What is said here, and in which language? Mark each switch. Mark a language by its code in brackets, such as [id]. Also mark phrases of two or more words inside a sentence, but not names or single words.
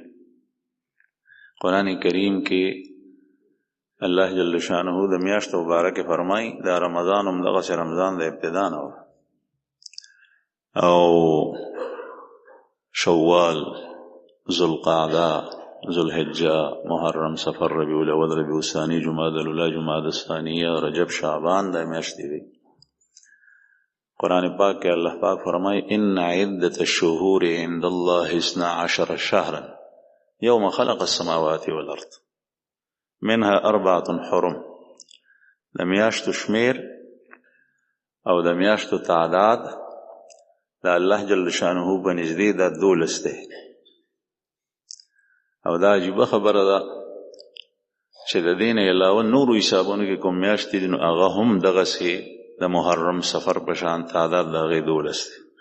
[ps] قرآن کریم کې الله جل شانه د میاشت مبارک فرمای دا رمضان هم دغه رمضان د ابتدا نه و، او شوال، ذوالقعده، ذوالحجه، محرم، صفر، ربیع الاول، ربیع الثانی، جمادی الاولی، جمادی الثانیه، رجب، شعبان دا میاشت وی. [ur] قرآن پاک کے اللہ پاک فرمائے [ar] ان عدت الشہور عند اللہ 12 شہرا یوم خلق السماوات والارض منها 4 حرم. [ps] د میاشتو شمیر او د میاشتو تعداد د الله جل شانه بنزدې دا 12 دی، او دا عجیبه خبره ده چې د دین علاوه نورو حسابونو کې کوم میاشتې دي نو هغه هم دغسې د محرم، سفر په شان تعداد د هغې 12 دی.